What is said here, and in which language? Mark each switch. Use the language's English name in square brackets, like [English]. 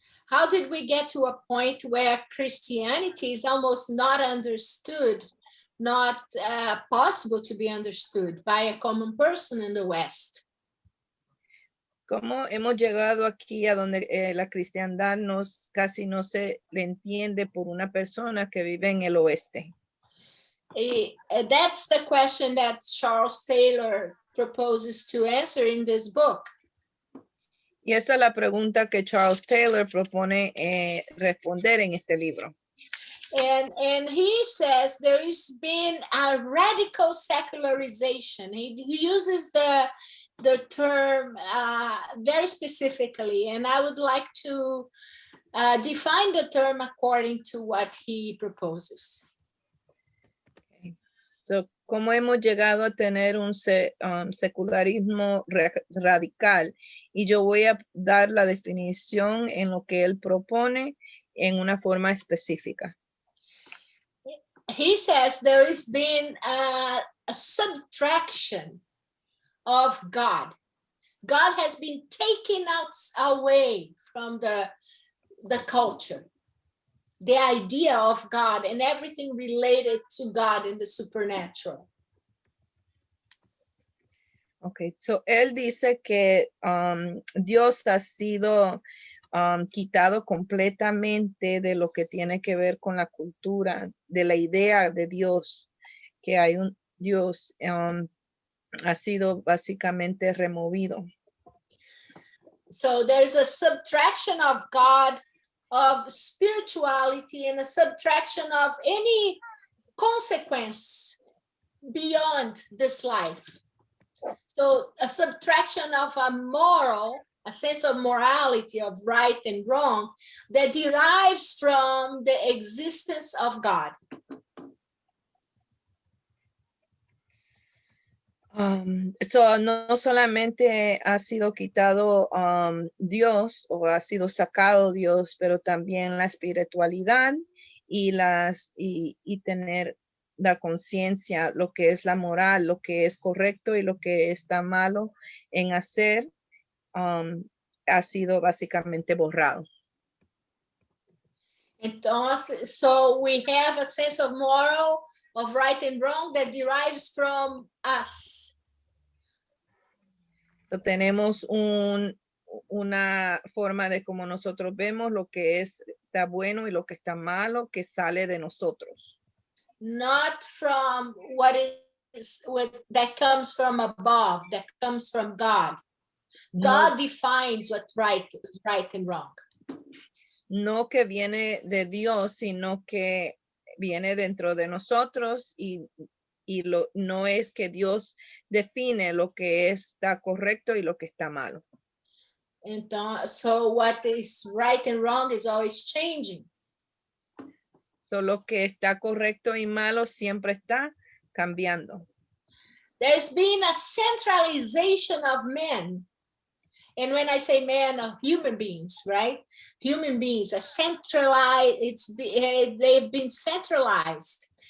[English] How did we get to a point where Christianity is almost not understood, not possible to be understood by a common person in the West? [Spanish] ¿Cómo hemos llegado aquí a donde la cristiandad casi no se le entiende por una persona que vive en el oeste? [English] That's the question that Charles Taylor proposes to answer in this book. [Spanish] Y esa es la pregunta que Charles Taylor propone responder en este libro. [English] And he says there has been a radical secularization. He uses the term very specifically, and I would like to define the term according to what he proposes. Okay. [Spanish] So, ¿cómo hemos llegado a tener un secularismo radical? Y yo voy a dar la definición en lo que él propone en una forma específica. [English] He says there has been a subtraction of God. God has been taken away from the culture, the idea of God and everything related to God in the supernatural. [Spanish] Okay, so él dice que Dios ha sido quitado completamente de lo que tiene que ver con la cultura, de la idea de Dios, que hay un Dios, ha sido básicamente removido. [English] So there's a subtraction of God, of spirituality, and a subtraction of any consequence beyond this life. So a subtraction of a sense of morality, of right and wrong, that derives from the existence of God. [Spanish] No solamente ha sido quitado Dios o ha sido sacado Dios, pero también la espiritualidad y tener la conciencia, lo que es la moral, lo que es correcto y lo que está malo en hacer, ha sido básicamente borrado. [English] Entonces, so we have a sense of moral, of right and wrong that derives from us. [Spanish] So, tenemos una forma de cómo nosotros vemos lo que está bueno y lo que está malo que sale de nosotros. [English] Not from what that comes from above, that comes from God. God defines what's right and wrong. [Spanish] No que viene de Dios, sino que viene dentro de nosotros no es que Dios define lo que está correcto y lo que está malo. [English] So what is right and wrong is always changing. [Spanish] So lo que está correcto y malo siempre está cambiando. [English] There's been a centralization of men. And when I say men, human beings, right? Human beings are centralized, they've been centralized.